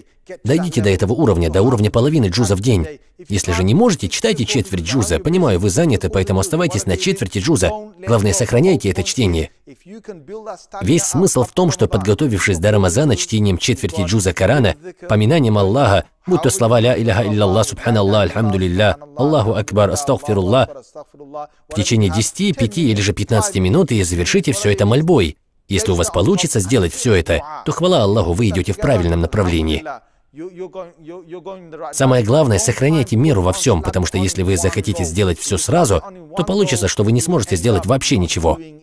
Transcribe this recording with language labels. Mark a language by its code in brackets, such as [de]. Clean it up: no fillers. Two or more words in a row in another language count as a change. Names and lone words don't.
[ru] Дойдите до этого уровня, до уровня половины джуза в день. Если же не можете, читайте четверть джуза. Понимаю, вы заняты, поэтому оставайтесь на четверти джуза. Главное, сохраняйте это чтение. Весь смысл в том, что, подготовившись до Рамазана чтением четверти джуза Корана, поминанием Аллаха, будь то слова [ar] «لا إله إلا سبحان الله الحمد لله الله أكبر أستغفر الله», [ru] в течение 10, 5 или же 15 минут и завершите все это мольбой. Если у вас получится сделать все это, то хвала Аллаху, вы идете в правильном направлении. Самое главное, сохраняйте меру во всем, потому что если вы захотите сделать все сразу, то получится, что вы не сможете сделать вообще ничего.